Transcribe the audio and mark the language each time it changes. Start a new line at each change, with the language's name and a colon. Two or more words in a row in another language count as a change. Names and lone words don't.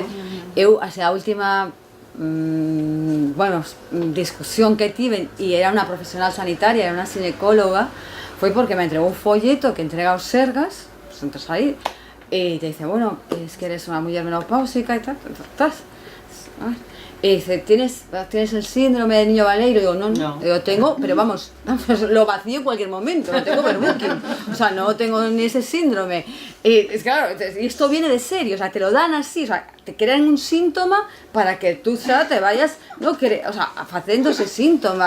Galician: Eu, a última bueno, discusión que tive, e era unha profesional sanitaria, era unha ginecóloga, foi porque me entregou un folleto que entrega aos Sergas, pues entras aí, e te dice, bueno,
Spanish: es que eres
Galician: unha muller menopáusica e tal,
Spanish: y dice, ¿tienes el síndrome del niño Baleiro? Digo, no, yo tengo, pero vamos, lo vacío en cualquier momento, lo tengo overbooking, o sea, no tengo ni ese síndrome. Y es claro, y esto viene de serio, o sea, te lo dan así, o sea, te crean un síntoma para que tú ya te vayas, no, o sea, haciendo ese síntoma.